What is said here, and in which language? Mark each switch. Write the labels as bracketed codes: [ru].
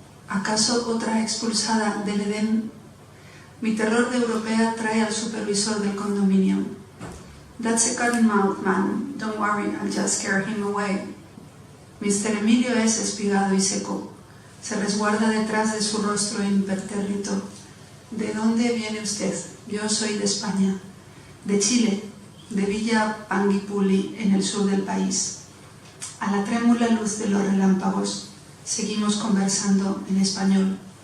[es] ¿Acaso otra expulsada del Edén? Mi terror de europea trae al supervisor del condominio. [en] That's a cottonmouth man. Don't worry, I'll just scare him away. Mr. [es] Emilio es espigado y seco. Se resguarda detrás de su rostro impertérrito. ¿De dónde viene usted? Yo soy de España. De Chile, de Villa Panguipulli, en el sur del país. A la trémula luz de los relámpagos, seguimos conversando en español.